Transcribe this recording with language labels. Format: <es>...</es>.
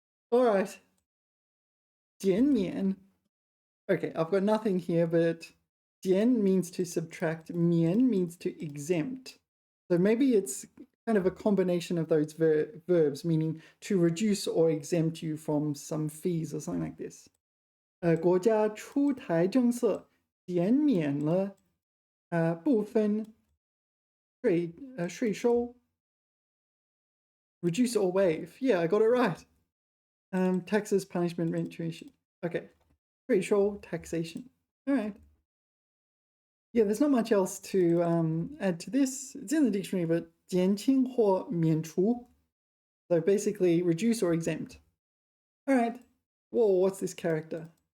<en>All right. 减免. Okay, I've got nothing here, but 减 means to subtract, 免 means to exempt. So maybe it's kind of a combination of those verbs, meaning to reduce or exempt you from some fees or something like this.</en> <zh>国家出台政策减免了部分税收.</zh> <en>Reduce or waive. Yeah, I got it right. Taxes, punishment, rent, tuition. Okay. 税收, taxation. All right. Yeah, there's not much else to add to this. It's in the dictionary, but</en> <zh>减轻或免除.</zh> <en>So basically reduce or exempt. All right. Whoa, what's this character?</en>